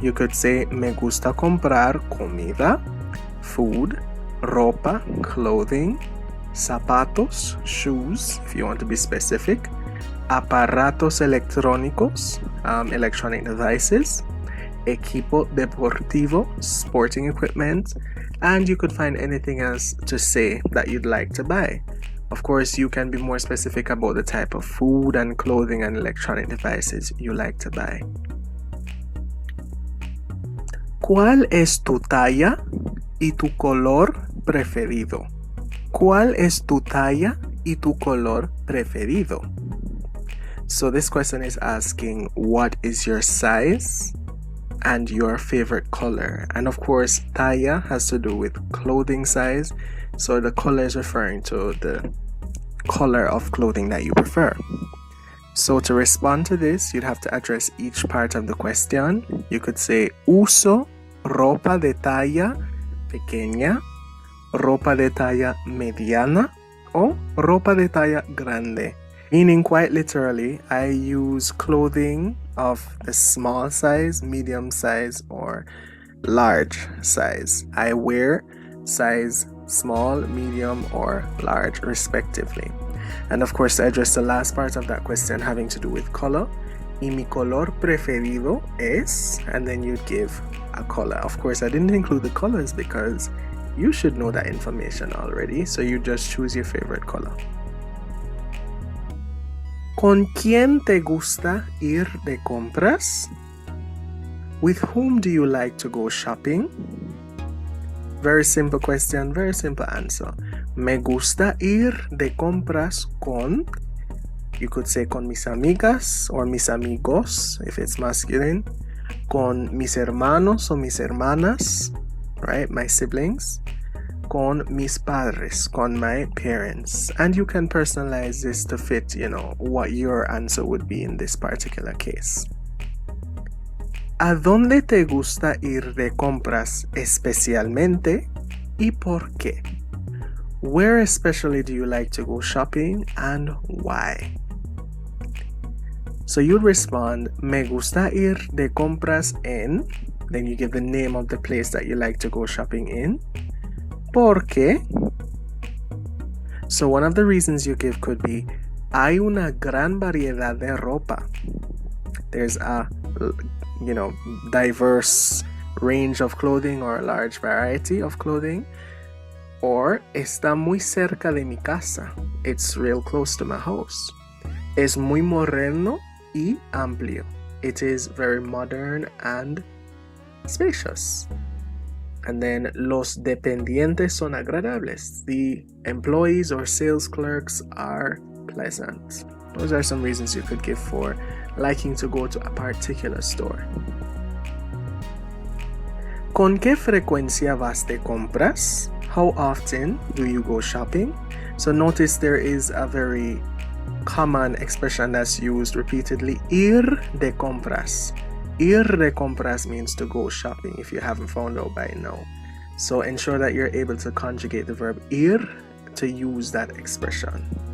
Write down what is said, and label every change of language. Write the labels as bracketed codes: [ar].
[en] You could say, [es] me gusta comprar comida, [en] food, ropa, clothing, zapatos, shoes, if you want to be specific, [es] aparatos electrónicos, [en] electronic devices, [es] equipo deportivo, [en] sporting equipment, and you could find anything else to say that you'd like to buy. Of course, you can be more specific about the type of food and clothing and electronic devices you like to buy. [es] ¿Cuál es tu talla y tu color preferido? ¿Cuál es tu talla y tu color preferido? [en] So this question is asking, what is your size and your favorite color? And of course, talla has to do with clothing size, so the color is referring to the color of clothing that you prefer. So to respond to this, you'd have to address each part of the question. You could say, [es] uso ropa de talla pequeña, ropa de talla mediana, o ropa de talla grande. [en] Meaning, quite literally, I use clothing of the small size, medium size, or large size. I wear size small, medium, or large respectively. And of course, to address the last part of that question having to do with color, [es] y mi color preferido es, [en] and then you'd give a color. Of course, I didn't include the colors because you should know that information already, so you just choose your favorite color. [es] ¿Con quién te gusta ir de compras? [en] With whom do you like to go shopping? Very simple question, very simple answer. [es] Me gusta ir de compras con, [en] you could say [es] con mis amigas or mis amigos [en] if it's masculine, [es] con mis hermanos or mis hermanas, [en] right, my siblings, [es] con mis padres, con [en] my parents. And you can personalize this to fit, what your answer would be in this particular case. [es] ¿A dónde te gusta ir de compras especialmente y por qué? [en] Where especially do you like to go shopping and why? So you'd respond, [es] me gusta ir de compras en, [en] then you give the name of the place that you like to go shopping in. [es] ¿Por qué? [en] So one of the reasons you give could be, [es] hay una gran variedad de ropa. [en] There's a diverse range of clothing or a large variety of clothing. [es] Or está muy cerca de mi casa. [en] It's real close to my house. [es] Es muy moderno y amplio. [en] It is very modern and spacious. And then [es] los dependientes son agradables. [en] The employees or sales clerks are pleasant. Those are some reasons you could give for liking to go to a particular store. [es] ¿Con qué frecuencia vas de compras? [en] How often do you go shopping? So notice there is a very common expression that's used repeatedly, ir de compras. Ir de compras means to go shopping, if you haven't found out by now. So ensure that you're able to conjugate the verb ir to use that expression.